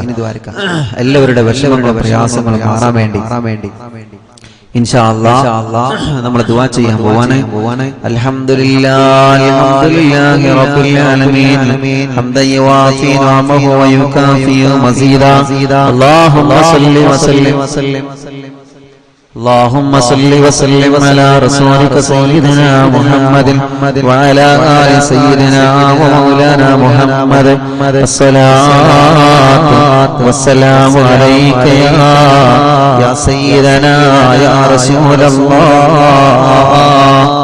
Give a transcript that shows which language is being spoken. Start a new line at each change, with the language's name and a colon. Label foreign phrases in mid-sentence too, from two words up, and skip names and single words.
Malayalam: എല്ലാവരുടെ വിഷമങ്ങളും പ്രയാസങ്ങളും മാറാൻ വേണ്ടി
Arabic: إن شاء الله
Malayalam: നമ്മൾ ദുആ ചെയ്യാൻ പോവാണ്.
Arabic: الحمد لله رب العالمين حمدا يوافي نعمه ويكافئ مزيده. اللهم صل وسلم اللهم صل وسلم على رسولك سيدنا محمد وعلى آل سيدنا ومولانا محمد. الصلاة والسلام عليك يا سيدنا يا رسول الله.